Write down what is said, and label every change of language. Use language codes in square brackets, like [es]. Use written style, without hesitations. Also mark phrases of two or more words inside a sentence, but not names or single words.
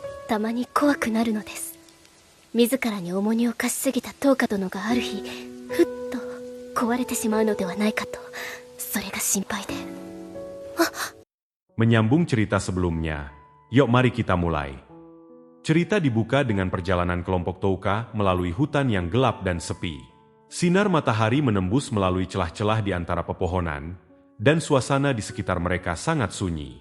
[ja] たまに怖くなるのです。自らに重荷を課しすぎたトーカ殿がある日ふっと壊れてしまうのではないかと、それが心配で。 [id] Menyambung cerita sebelumnya, yuk mari kita mulai. Cerita dibuka dengan perjalanan kelompok Touka melalui hutan yang gelap dan sepi. Sinar matahari menembus melalui celah-celah di antara pepohonan, dan suasana di sekitar mereka sangat sunyi.